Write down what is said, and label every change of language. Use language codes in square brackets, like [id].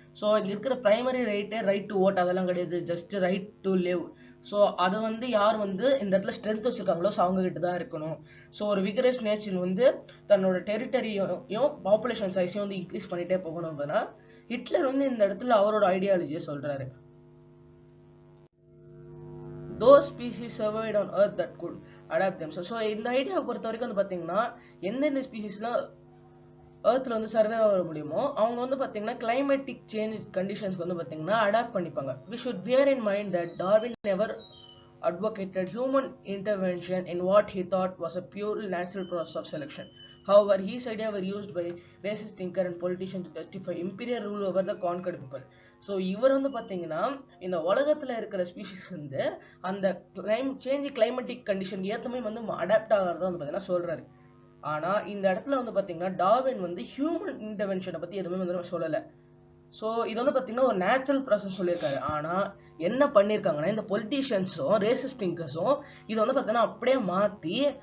[ta] So இங்க இருக்கிற primary right to vote அதெல்லாம் கிடையாது, just right to live. So அதை வந்து யார் வந்து இந்த இடத்துல ஸ்ட்ரென்த் வச்சிருக்காங்களோ ஸோ அவங்க கிட்ட தான் இருக்கணும். ஸோ ஒரு விகரஸ் நேஷன் வந்து தன்னோட டெரிட்டரியும் பாப்புலேஷன் சைஸையும் வந்து இன்க்ரீஸ் பண்ணிட்டே போகணும் அப்படின்னா ஹிட்லர் வந்து இந்த இடத்துல அவரோட ஐடியாலஜியை சொல்றாரு. [en] Those species survived on earth that could adapt themselves. [ta] So இந்த ஐடியாவை பொறுத்த வரைக்கும் வந்து பார்த்தீங்கன்னா எந்தெந்த ஸ்பீசிஸ்லாம் எர்த்ல வந்து சர்வே ஆக முடியுமோ அவங்க வந்து பார்த்தீங்கன்னா கிளைமேட்டிக் சேஞ்ச் கண்டிஷன்ஸ்க்கு வந்து பார்த்தீங்கன்னா அடாப்ட் பண்ணிப்பாங்க. [en] We should bear in mind that Darwin never advocated human intervention in what he thought was a purely natural process of selection. However, his ideas were used by racist thinker and politicians to justify imperial rule over the conquered people. [ta] So இவர் வந்து பார்த்தீங்கன்னா இந்த உலகத்தில் இருக்கிற species வந்து அந்த climatic condition ஏற்றமே வந்து adapt ஆகிறத வந்து பார்த்தீங்கன்னா சொல்றாரு. ஆனா இந்த இடத்துல வந்து பாத்தீங்கன்னா டார்வின் வந்து ஹியூமன் இன்டர்வென்ஷனை பத்தி எதுவுமே வந்து சொல்லல. ஸோ இது வந்து பாத்தீங்கன்னா ஒரு நேச்சுரல் ப்ராசஸ் சொல்லியிருக்காரு. ஆனா என்ன பண்ணிருக்காங்கன்னா இந்த பொலிட்டீஷியன்ஸும் ரேசிஸ்ட் திங்கர்ஸும் இதை வந்து பாத்தீங்கன்னா அப்படியே மாத்தி